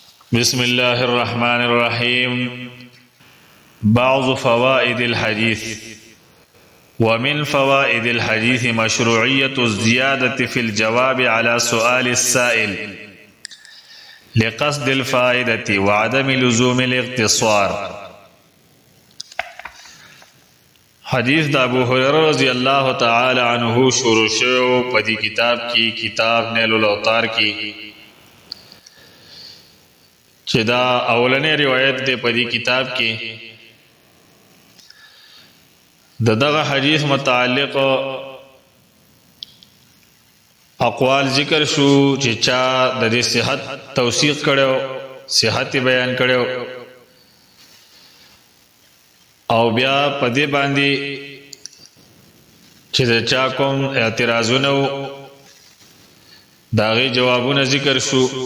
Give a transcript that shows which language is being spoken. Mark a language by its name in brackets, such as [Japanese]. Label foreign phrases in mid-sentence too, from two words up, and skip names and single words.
[Arabic] بسم الله الرحمن الرحيم. بعض فوائد الحديث. ومن فوائد الحديث مشروعية الزيادة في الجواب على سؤال السائل لقصد الفائدة وعدم لزوم الاقتصار. [Pashto] حدیث دا ابو هريره [Arabic] رضی اللہ تعالی عنہ [Pashto] شروع شو پدی کتاب کی کتاب نیل الاوطار کی چې دا اولنې روایت دی پدی کتاب کې دغه حدیث متعلق اقوال ذکر شو چې چا د دې صحت توثیق کړو صحت بیان کړو او بیا پدې باندې چې دا چا کوم اعتراضونه داغي جوابونه ذکر شو